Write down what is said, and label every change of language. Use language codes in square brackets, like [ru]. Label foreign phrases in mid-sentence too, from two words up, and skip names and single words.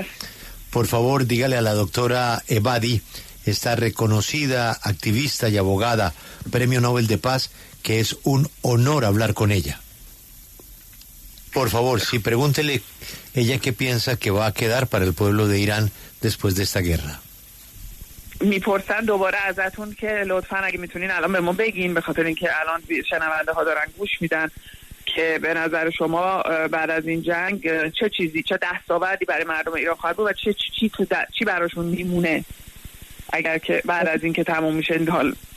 [es] Por favor, dígale a la doctora Ebadi, esta reconocida activista y abogada, Premio Nobel de Paz, que es un honor hablar con ella. Por favor, sí, pregúntele ella qué piensa que va a quedar para el pueblo de Irán después de esta guerra. [fa] میپرسن دوباره ازتون که لطفاً اگه میتونین الان به ما بگین، به خاطر اینکه الان شنونده ها دارن گوش میدن، که به نظر شما بعد از این جنگ چه چیزی، چه دستاوردی برای مردم ایران خواهد بود و چی براشون میمونه اگر که بعد از این که تموم میشه این حال.